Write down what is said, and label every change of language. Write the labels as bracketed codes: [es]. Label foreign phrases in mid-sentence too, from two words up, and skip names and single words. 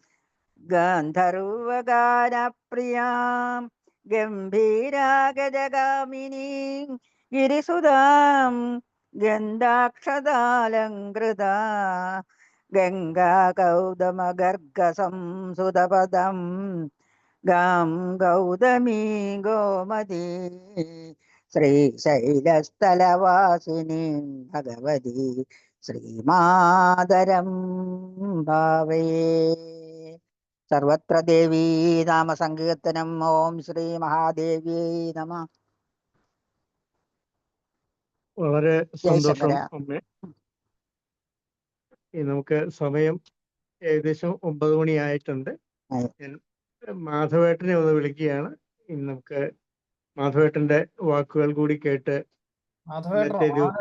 [sa] गान्धर्वगानप्रियां गम्भीरागजगामिनीं गिरिसुधां गन्धाक्षदालङ्कृता गङ्गागौतमगर्गसंसुतपदं गां गौतमी गोमती श्रीशैलस्थलवासिनीं भगवती श्रीमातरं भावये। सर्वत्र देवी नाम संकीर्तनम्। ओम श्री महादेव्यै नमः। [ml] വളരെ സന്തോഷം ജയശങ്കര. അമ്മേ. നമുക്ക് സമയം ഏകദേശം 9 മണിയായിട്ടുണ്ട്. ഞാൻ മാധവേട്ടനെ ഒന്ന് വിളിക്കുകയാണ്. ഇനി നമുക്ക് മാധവേട്ടന്റെ വാക്കുകൾ കൂടി കേട്ട് ഇന്നത്തെ ദിവസം